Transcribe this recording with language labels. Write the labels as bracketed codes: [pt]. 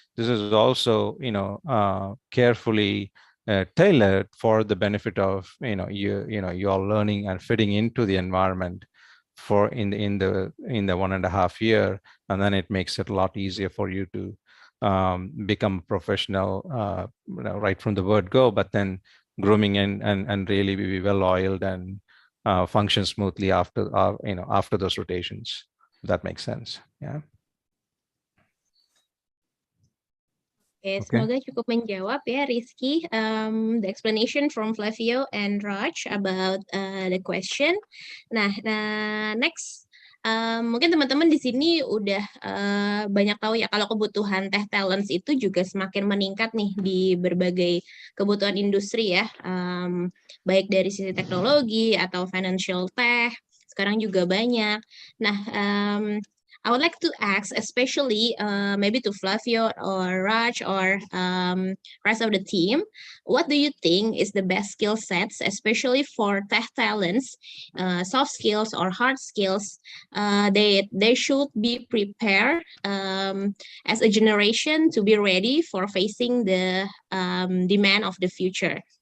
[en] This is also carefully tailored for the benefit of you're learning and fitting into the environment for in the 1.5 year, and then it makes it a lot easier for you to become a professional right from the word go, but then grooming and really be well oiled and function smoothly after after those rotations. If that makes sense. Yeah. [id] Oke, semoga cukup menjawab ya, Rizky. [en] The explanation from Flavio and Raj about the question. [id] Nah, [en] next, [id] mungkin teman-teman di sini udah banyak tahu ya kalau kebutuhan tech talents itu juga semakin meningkat nih di berbagai kebutuhan industri ya, baik dari sisi teknologi atau financial tech. Sekarang juga banyak. [en] Nah, I would like to ask, especially maybe to Flavio or Raj or rest of the team, what do you think is the best skill sets, especially for tech talents, soft skills or hard skills, they should be prepared as a generation to be ready for facing the demand of the future?